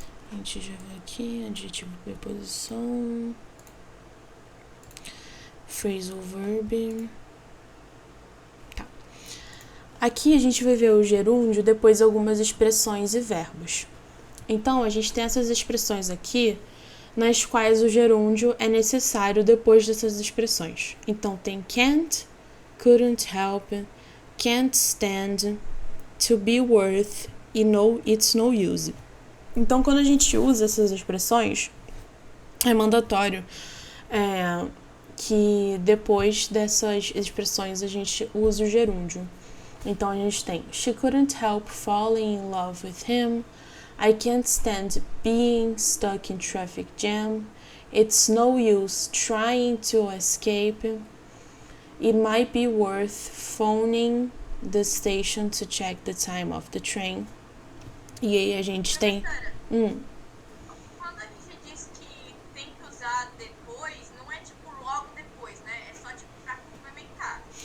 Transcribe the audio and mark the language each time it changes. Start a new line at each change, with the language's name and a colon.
Portuguese: A gente já viu aqui, adjetivo, preposição, phrasal verb. Tá. Aqui a gente vai ver o gerúndio, depois algumas expressões e verbos. Então, a gente tem essas expressões aqui, nas quais o gerúndio é necessário depois dessas expressões. Então, tem can't, couldn't help, can't stand, to be worth e no, it's no use. Então, quando a gente usa essas expressões, é mandatório que depois dessas expressões a gente use o gerúndio. Então, a gente tem
English: she couldn't help falling in love with him, I can't stand being stuck in traffic jam. It's no use trying to escape. It might be worth phoning the station to check the time of the train.
Portuguese: E aí a gente tem... Quando a gente diz que tem que usar depois, não é tipo logo depois, né? É só tipo pra complementar.